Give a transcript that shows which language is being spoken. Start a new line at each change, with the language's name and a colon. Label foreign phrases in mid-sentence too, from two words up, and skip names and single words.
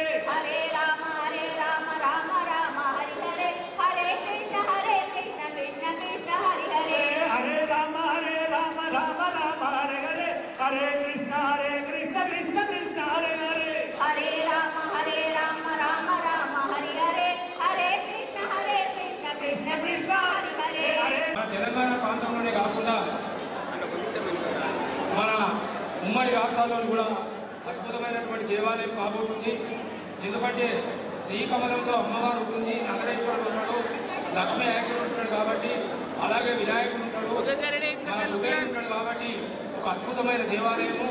Sanskrit: హరే రామ రామ రామ హరే హరే హరే కృష్ణ కృష్ణ కృష్ణ హరే హరే. హరే రామ రామ రామ హరే హరే హరే కృష్ణ కృష్ణ కృష్ణ హరే హరే. హరే రామ రామ రామ హరే హరే హరే కృష్ణ కృష్ణ కృష్ణ హరే హరే.
Telugu: మన తెలంగాణ ప్రాంతంలోనే కాకుండా మన ఉమ్మడి రాష్ట్రాల్లో కూడా అద్భుతమైనటువంటి దేవాలయం కాబోతుంది. ఎందుకంటే శ్రీకమలంతో అమ్మవారు ఉంటుంది, నగరేశ్వరుడు ఉంటాడు, లక్ష్మీ నాయకుడు ఉంటాడు కాబట్టి, అలాగే వినాయకుడు ఉంటాడు, మన ఉదయం ఉంటాడు కాబట్టి ఒక అద్భుతమైన దేవాలయము.